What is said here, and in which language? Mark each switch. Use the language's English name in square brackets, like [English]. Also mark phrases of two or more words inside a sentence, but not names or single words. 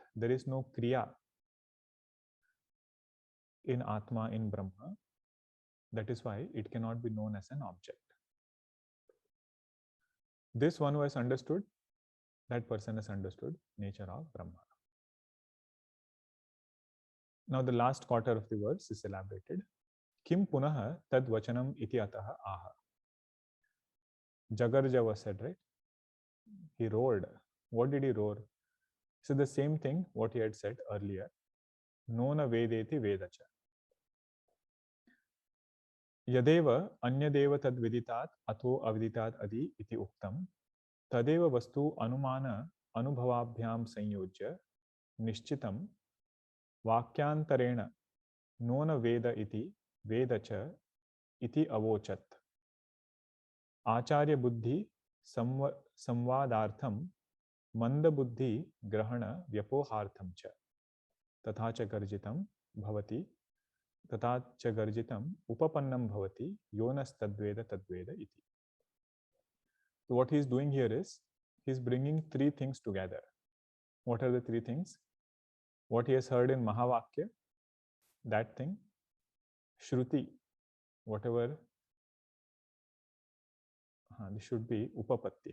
[English] There is no Kriya in Atma, in Brahma. That is why it cannot be known as an object. This one who has understood, that person has understood nature of Brahma. Now the last quarter of the verse is elaborated. [Sanskrit] Kim punaha tad vachanam iti ataha aha. [English] Jagarja was said, right? He roared. What did he roar? So the same thing what he had said earlier. [Sanskrit] Nona vedeti vedacha. Yadeva anyadeva tad viditat ato aviditat adi iti uktam. Tadeva vastu anumana anubhavabhyam sanyojya nishchitam vakyantarena nona veda iti vedacha iti avochat. Acharya buddhi samvadartham manda buddhi grahana vyapohartham cha tatha cha garjitam bhavati tatha cha garjitam upapannam bhavati yonas tadveda tadveda iti. [English] So what he is doing here is he is bringing three things together. What are the three things? What he has heard in mahavakya, that thing. Shruti, whatever. This should be Upapati.